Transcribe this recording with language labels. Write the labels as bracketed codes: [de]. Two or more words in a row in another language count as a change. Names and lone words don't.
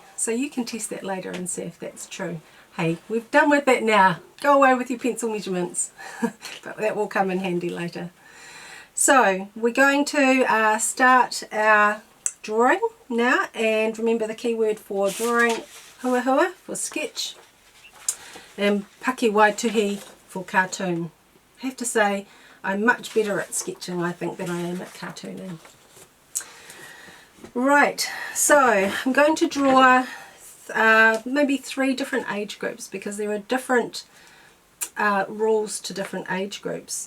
[en] So you can test that later and see if that's true. Hey, we've done with that now. Go away with your pencil measurements. But that will come in handy later. So we're going to start our drawing now, and remember the key word for drawing, [mi] hua hua [en] for sketch, and [mi] paki waituhi [en] for cartoon. I have to say I'm much better at sketching, I think, than I am at cartooning. Right, so I'm going to draw maybe 3 different age groups, because there are different rules to different age groups.